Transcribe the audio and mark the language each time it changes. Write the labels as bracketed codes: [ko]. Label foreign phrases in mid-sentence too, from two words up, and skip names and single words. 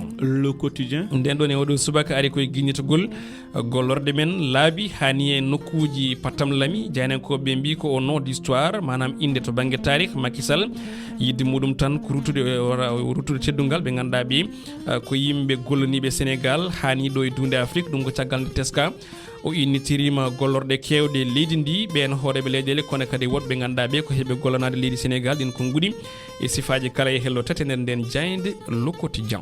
[ff] le quotidien nden ɗon e oɗo subaka ari koye guignitogol gollorde men laabi hani e nokkuji pattam lami janenkoɓe mbi ko [fr] au nom d'histoire [ff] manam inde to banggue tarikh Macky Sall yidde muɗum tan ko ruttude teddungal ɓe ganduɗa ɓe ko yimɓe gollaniɓe Sénégal hani ɗo e dunde Afrique ɗum ko caggal nde teska o innitirima gollorɗe kewɗe leydi ndi ɓen hooreɓe leyɗele kono kadi woɗɓe ganduɗa ɓe ko heeɓe gollanade leydi Sénégal ɗin ko guuɗi e sifaji kala e hello tati nden jayde le quotidien